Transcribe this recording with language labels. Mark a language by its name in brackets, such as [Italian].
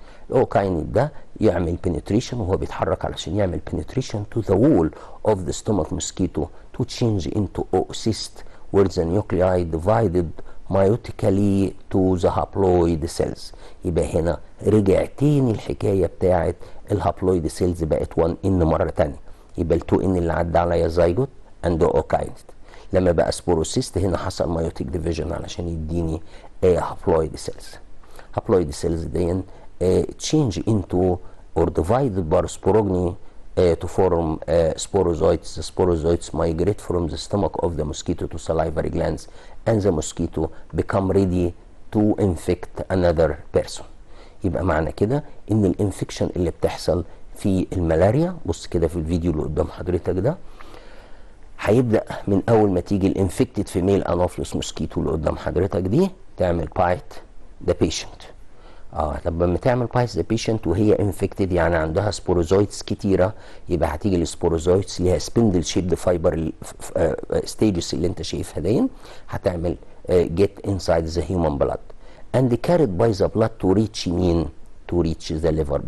[Arabic] الاوكاينت ده يعمل بنتريشن، [English] وهو بيتحرك علشان يعمل penetration to the wall of the stomach mosquito to change into oocyst where the nuclei divided meiotically to the haploid cells. [Arabic] يبقى هنا رجع تاني الحكايه بتاعت الهابلويد سيلز بقت 1 ان مره تانيه. يبقى ال 2 ان اللي عدى عليا زايجوت اند اوكاينت. لما بقى سبوروسيست هنا حصل مايوتيك ديفيجن علشان يديني هابلويد سيلز. [English] Haploid cells دي change into or divided by sporogny to form sporozoites. The sporozoites migrate from the stomach of the mosquito to salivary glands, and the mosquito become ready to infect another person. [Arabic] يبقى معنى كده ان الانفكشن اللي بتحصل في الملاريا، بص كده في الفيديو اللي قدام حضرتك ده، هيبدأ من اول ما تيجي الانفكتد فيميل انوفلس موسكيتو اللي قدام حضرتك دي تعمل بايت ذا بيشنت. طب لما تعمل بايت ذا بيشنت وهي انفكتد يعني عندها سبوروزويتس كتيره، يبقى هتيجي السبوروزويتس اللي هي سبندل شيبد فايبر ستيجز اللي انت شايفها دي، هتعمل [English] get inside the human blood and carried by the blood to reach [Arabic] مين؟ [English] to reach the liver.